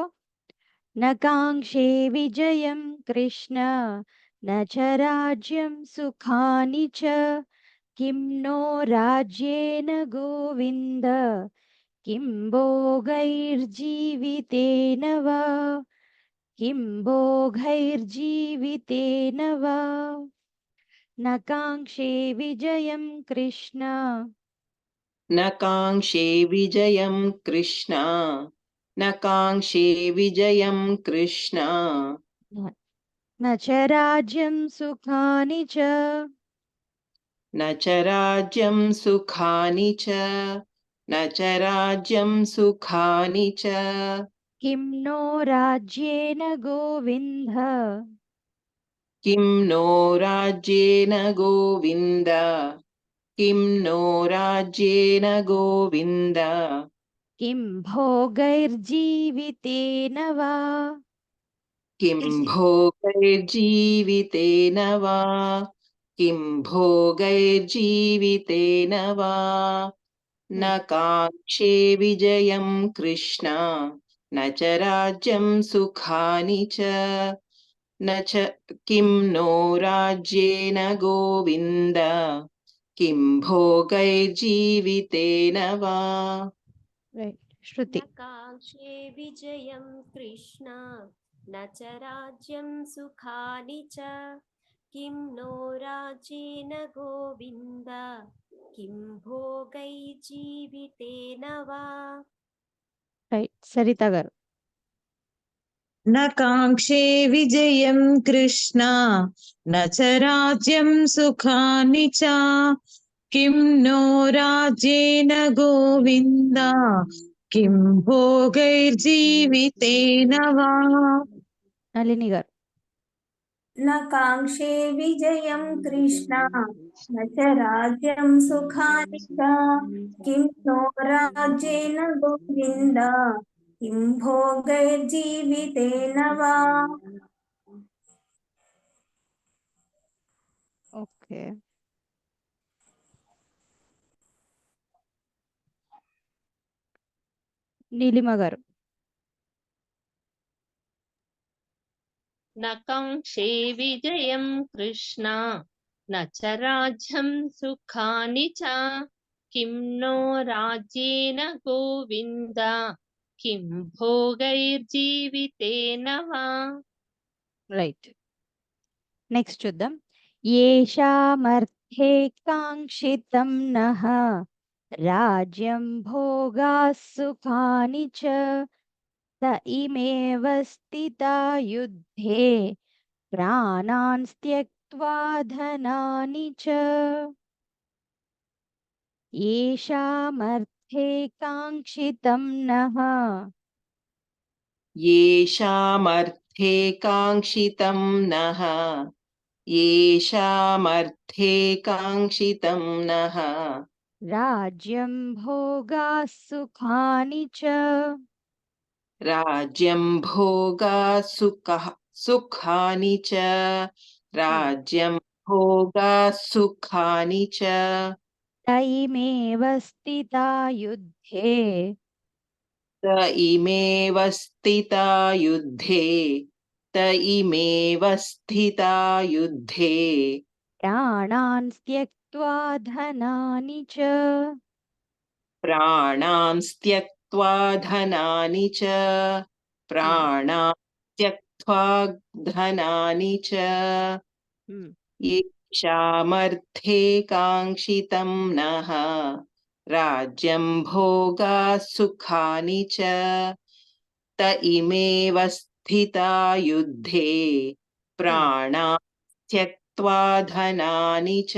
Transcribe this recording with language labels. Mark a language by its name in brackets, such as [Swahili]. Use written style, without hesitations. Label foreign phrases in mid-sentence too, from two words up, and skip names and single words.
[Sanskrit] न काङ्क्षे विजयं कृष्ण न च राज्यं सुखानि च किं नो राज्येन गोविन्द किं भोगैर्जीवितेन वा किं भोगैर्जीवितेन वा. न काङ्क्षे विजयं कृष्ण न काङ्क्षे विजयं कृष्ण न काङ्क्षे विजयं कृष्ण न च राज्यं सुखानि च न च राज्यं सुखानि च न च राज्यं सुखानि च किं नो राज्येन गोविन्द किं नो राज्येन गोविन्द किं नो राज्येन गोविन्द किं भोगैर्जीवितेन वा किं भोगैर्जीवितेन वा किं भोगैर्जीवितेन वा न काङ्क्षे विजयं कृष्ण न च राज्यं सुखानि च न च किं नो राज्येन गोविन्द किं भोगैर्जीवितेन वा. [Telugu] రైట్. శృతి. [Sanskrit] न काङ्क्षे विजयं कृष्ण न च राज्यं सुखानि च किं नो राज्येन गोविन्द किं भोगैर्जीवितेन वा [Telugu] రైట్. సరిత గారు. [Sanskrit] न काङ्क्षे विजयं कृष्ण न च राज्यं सुखानि च किं नो राज्येन गोविन्द किं भोगैर्जीवितेन वा. [Telugu] నళిని గారు. [Sanskrit] न काङ्क्षे विजयं कृष्ण न च राज्यं सुखानि च किं नो राज्येन गोविन्द किं भोगैर्जीवितेन वा [Telugu] ఓకే. నీలిమ గారు. [Sanskrit] न काङ्क्षे विजयं कृष्ण न च राज्यं सुखानि च किं नो राज्येन गोविन्द किं भोगैर्जीवितेन वा. [Telugu] రైట్. నెక్స్ట్ చూద్దాం. [Sanskrit] एषामर्थे काङ्क्षितं नः राज्यं भोगाः सुखानि च त इमेव स्थिता युद्धे प्राणान् त्यक्त्वा धनानि च. एषामर्थे काङ्क्षितं नः येषामर्थे काङ्क्षितं नः येषामर्थे काङ्क्षितं नः राज्यं भोगाः सुखानि च राज्यं भोगा सुखानि च राज्यं भोगा सुखानि च त इमेव स्थिता युद्धे त इमेव स्थिता युद्धे त इमेव स्थिता युद्धे प्राणान् त्यक्त्वा धनानि च. प्राणान् त्यक्त्वा धनानि च प्राणान् त्यक्त्वा धनानि च शामर्थे काङ्क्षितं नः राज्यं भोगा सुखानि च त इमेव स्थिता युद्धे प्राणा त्यक्त्वा धनानि च